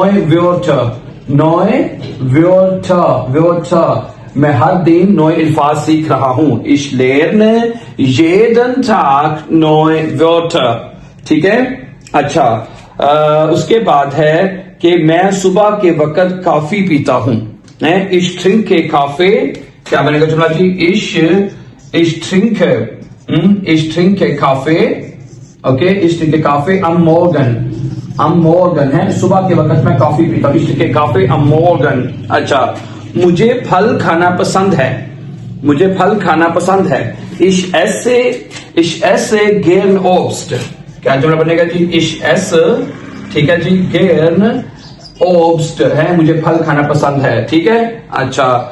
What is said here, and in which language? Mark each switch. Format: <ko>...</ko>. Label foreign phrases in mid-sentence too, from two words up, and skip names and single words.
<hi>व्योर्ट, मैं हर दिन नए अल्फाज सीख रहा हूं।</hi> <de>Ich lerne jeden Tag neue Wörter,</de> <hi>ठीक है। अच्छा, उसके बाद है कि मैं सुबह के वक्त काफी पीता हूं।</hi> <de>इश trinke Kaffee,</de> <hi>क्या बनेगा जुमला जी?</hi> <de>Ich trinke Kaffee,</de> <hi>ओके,</hi> <de>Ich trinke Kaffee am Morgen</de> <hi>है, सुबह के वक्त मैं काफी पीता हूं।</hi> <de>इश trinke Kaffee am Morgen।</de> <hi>अच्छा, मुझे फल खाना पसंद है, मुझे फल खाना पसंद है।</hi> <de>Ich esse gern Obst,</de> <hi>क्या जुमला बनेगा जी?</hi> <de>Ich ess,</de> <hi>ठीक है जी,</hi> <de>gern Obst</de> <hi>है, मुझे फल खाना पसंद है, ठीक है।</hi>